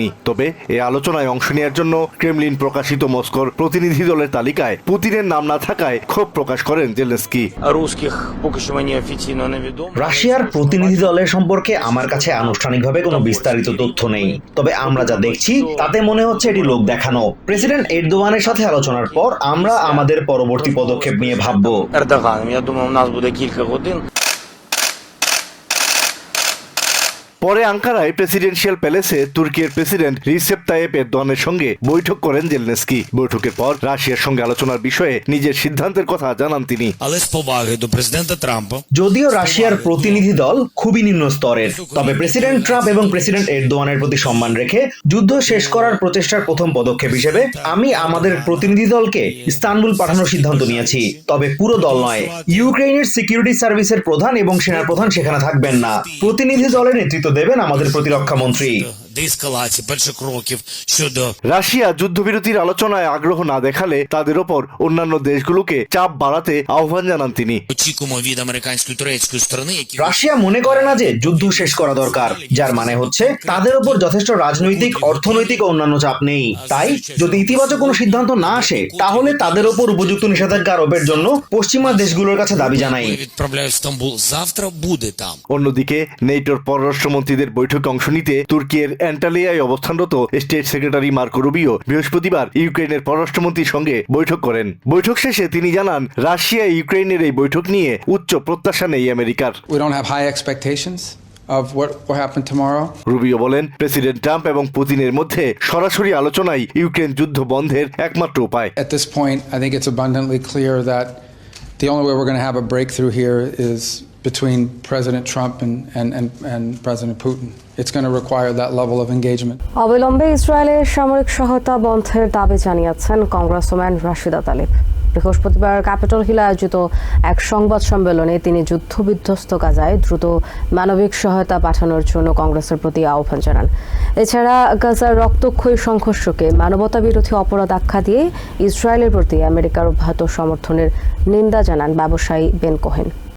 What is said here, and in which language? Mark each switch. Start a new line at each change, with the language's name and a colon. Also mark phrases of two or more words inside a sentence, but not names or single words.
Bangla: তবে এই আলোচনায় অংশ নেওয়ার জন্য ক্রেমলিন প্রকাশিত মস্কোর প্রতিনিধি দলের তালিকায় পুতিনের নাম না থাকায় ক্ষোভ প্রকাশ করেন জেলেনস্কি। রাশিয়ার প্রতিনিধি দলের সম্পর্কে আমার কাছে আনুষ্ঠানিকভাবে কোনো বিস্তারিত তথ্য নেই, তবে আমরা যা দেখছি তাতে মনে হচ্ছে এটি লোক দেখানো জানো, প্রেসিডেন্ট এরদোয়ানের সাথে আলোচনার পর আমরা আমাদের পরবর্তী পদক্ষেপ নিয়ে ভাববো।
Ukrainian: Ердоганом. Я думаю, у нас буде кілька годин.
Bangla: পরে আঙ্কারায়
English: presidential palace
Bangla: তুর্কির প্রেসিডেন্ট রিসেপ তাইয়েপ এরদোয়ানের সঙ্গে বৈঠক করেন জেলেনস্কি। বৈঠকের পর রাশিয়ার সঙ্গে আলোচনার বিষয়ে নিজের সিদ্ধান্তের কথা জানান তিনি।
Ukrainian: Але з поваги до президента Трампа
Bangla: যদিও রাশিয়ার প্রতিনিধি দল খুবই নিম্ন স্তরের, তবে প্রেসিডেন্ট ট্রাম্প এবং প্রেসিডেন্ট এরদোয়ানের প্রতি সম্মান রেখে যুদ্ধ শেষ করার প্রচেষ্টার প্রথম পদক্ষেপ হিসেবে আমি আমাদের প্রতিনিধি দলকে ইস্তানবুল পাঠানোর সিদ্ধান্ত নিয়েছি। তবে পুরো দল নয়, ইউক্রেনের
English: security service
Bangla: প্রধান এবং সেনাপ্রধান সেখানে থাকবেন না। প্রতিনিধি দলের নেতৃত্ব দেবেন আমাদের প্রতিরক্ষা মন্ত্রী।
Ukrainian: деескалації перших кроків щодо
Bangla: রাশিয়া যুদ্ধবিরতির আলোচনায় আগ্রহ না দেখালে তাদের ওপর অন্যান্য দেশগুলোকে চাপ বাড়াতে আহ্বান জানান তিনি।
Ukrainian: очікуємо від американської і турецької сторони, які
Bangla: রাশিয়া মনে করে না যে যুদ্ধ শেষ করা দরকার, যার মানে হচ্ছে তাদের উপর যথেষ্ট রাজনৈতিক, অর্থনৈতিক ও অন্যান্য চাপ নেই। তাই যদি ইতিবাচক কোনো সিদ্ধান্ত না আসে, তাহলে তাদের উপর উপযুক্ত নিষেধাজ্ঞা আরোপের জন্য পশ্চিমা দেশগুলোর কাছে দাবি জানাই।
Ukrainian: відправляють в Стамбул, завтরা буде там.
Bangla: অন্যদিকে নেটোর পররাষ্ট্রমন্ত্রীদের বৈঠকে অংশ নিতে তুর্কির অ্যান্টালিয়ায় অবস্থানরত
English: state secretary
Bangla: মার্কো রুবিও বৃহস্পতিবার ইউক্রেনের পররাষ্ট্রমন্ত্রীর সঙ্গে বৈঠক করেন। বৈঠক শেষে তিনি জানান, রাশিয়া ইউক্রেনের এই বৈঠক নিয়ে উচ্চ প্রত্যাশা নেই আমেরিকার।
English: We don't have high expectations of what will happen tomorrow.
Bangla: রুবিও বলেন, প্রেসিডেন্ট ট্রাম্প এবং পুতিনের মধ্যে সরাসরি আলোচনাই ইউক্রেন যুদ্ধ বন্ধের একমাত্র উপায়।
English: At this point, I think it's abundantly clear that the only way we're going to have a breakthrough here is between President Trump and President Putin. It's going to require that level of engagement.
Bangla: অবিলম্বে ইসরায়েলের সামরিক সহায়তা বন্ধের দাবি জানিয়েছেন কংগ্রেসম্যান রাশিদা তালিব। বৃহস্পতিবার ক্যাপিটল হিলে আয়োজিত এক সংবাদ সম্মেলনে তিনি যুদ্ধবিধ্বস্ত গাজায় দ্রুত মানবিক সহায়তা পাঠানোর জন্য কংগ্রেসের প্রতি আহ্বান জানান। এছাড়া গাজার রক্তক্ষয়ী সংঘর্ষকে মানবতা বিরোধী অপরাধ আখ্যা দিয়ে ইসরায়েলের প্রতি আমেরিকার অব্যাহত সমর্থনের নিন্দা জানান ব্যবসায়ী বেন কোহেন।